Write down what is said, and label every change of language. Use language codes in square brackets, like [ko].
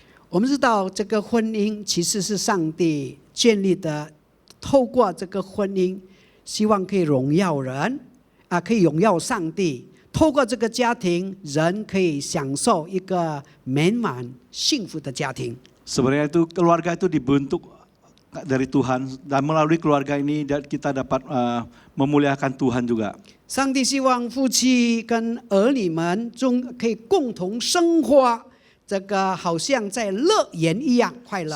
[zh] 我们知道这个婚姻其实是上帝建立的。透过这个婚姻，希望可以荣耀人，可以荣耀上帝。透过这个家庭，人可以享受一个美满幸福的家庭。 [id] Sebenarnya itu keluarga itu dibentuk dari Tuhan dan melalui keluarga ini kita dapat memuliakan Tuhan juga. [zh] 上帝希望夫妻跟儿女们可以共同生活。这个好像在乐园一样快乐。